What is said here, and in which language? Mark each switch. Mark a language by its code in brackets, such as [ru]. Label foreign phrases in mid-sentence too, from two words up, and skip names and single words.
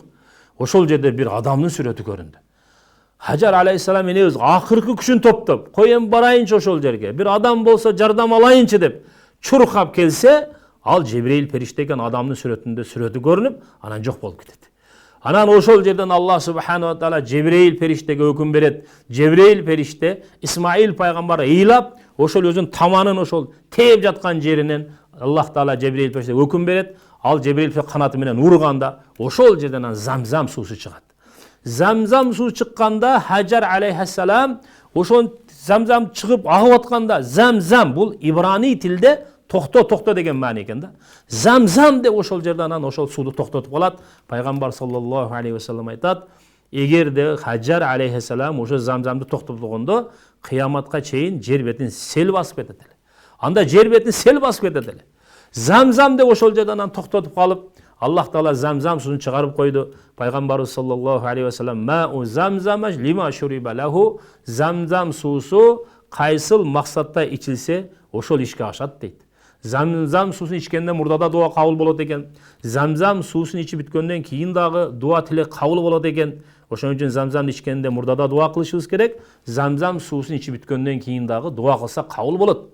[ky] Ошол жерде бир адамдын сүрөтү көрүндү. Хаджар алейхиссалам энебиз акыркы күчүн топтоп, коем барайынчы ошол жерге, бир адам болсо жардам алайынчы деп чуркап келсе, ал Жебрейил периште экен, адамдын сүрөтү көрүнүп, анан жок болуп кетет. Анан ошол жерден [ar] الله سبحانه وتعالى [ky] Жебрейил периштеге өкүм берет. Жебрейил периште Исмаил пайгамбар ыйлап, ошол өзүнүн таманын ошол тээп жаткан жеринен Аллах таала Жебрейил периштеге өкүм берет. Ал Жебрейил канаты менен урганда ошол жерден Замзам суусу чыгат. Замзам суу чыкканда Хаджар алейхиссалам ошол Замзам чыгып агып атканда, Замзам бул ибрани тилде Токто деген маани экен да. Замзам деп ошол жерде анан ошол сууду токтотуп калат. Пайгамбар [ar] صلى الله عليه وسلم [ky] айтат, эгерде Хаджар алейхиссалам ошо замзамды токтотгондо кыяматка чейин жер бетин сел басып кетет эле. Анда жер бетин сел басып кетет эле. Замзам деп ошол жерде анан токтотуп калып, Аллах Таала замзам суун чыгарып койду. [ar] Пайгамбарыбыз صلى الله عليه وسلم ماء زمزم لما شرب له, [ky] замзам суусу кайсыл максатта ичилсе ошол ишке ашат дейт. Замзам суусун ичкенде мурдада дуа кабыл болот экен. Замзам суусун ичип бүткөндөн кийин дагы дуа тилек кабыл болот экен. Ошон үчүн замзамды ичкенде мурдада дуа кылышыбыз керек. Замзам суусун ичип бүткөндөн кийин дагы дуа кылса кабыл болот.